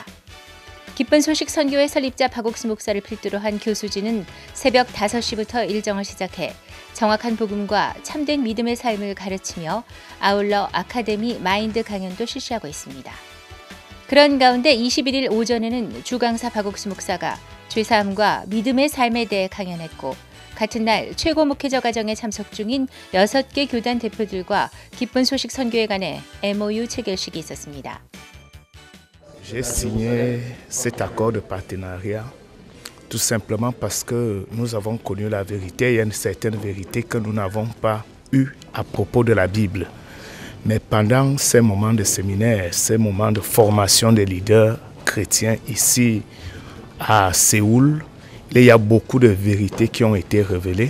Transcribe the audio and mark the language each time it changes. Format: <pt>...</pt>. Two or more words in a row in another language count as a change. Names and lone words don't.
<ko>기쁜 소식 선교회 설립자 박옥수 목사를 필두로 한 교수진은 새벽 5시부터 일정을 시작해 정확한 복음과 참된 믿음의 삶을 가르치며 아울러 아카데미 마인드 강연도 실시하고 있습니다. 그런 가운데 21일 오전에는 주강사 박옥수 목사가 죄사함과 믿음의 삶에 대해 강연했고, 같은 날 최고 목회자 과정에 참석 중인 6개 교단 대표들과 기쁜 소식 선교회 간의 MOU 체결식이 있었습니다.</ko> <fr>J'ai signé cet accord de partenariat tout simplement parce que nous avons connu la vérité. Il y a une certaine vérité que nous n'avons pas eue à propos de la Bible. Mais pendant ces moments de séminaire, ces moments de formation des leaders chrétiens ici à Séoul, il y a beaucoup de vérités qui ont été révélées.</fr>